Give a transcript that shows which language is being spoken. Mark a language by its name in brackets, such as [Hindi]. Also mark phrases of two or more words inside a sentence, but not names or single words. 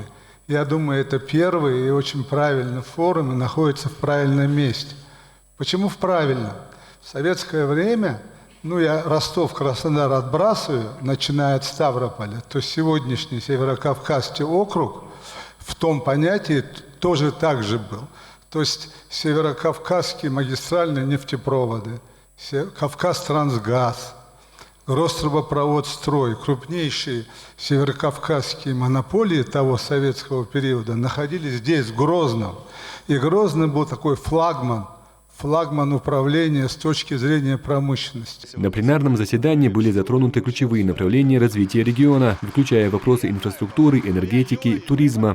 [Russian] Я думаю, это первый и очень правильный форум и находится в правильном месте. Почему в правильном? В советское время, я Ростов, Краснодар отбрасываю, начиная от Ставрополя, то сегодняшний Северокавказский округ в том понятии тоже так же был. То есть Северокавказские магистральные нефтепроводы, Кавказтрансгаз, Рострубопроводстрой, крупнейшие северокавказские монополии того советского периода находились здесь, в Грозном. И Грозный был такой флагман управления с точки зрения промышленности. На пленарном заседании были затронуты ключевые направления развития региона, включая вопросы инфраструктуры, энергетики, туризма.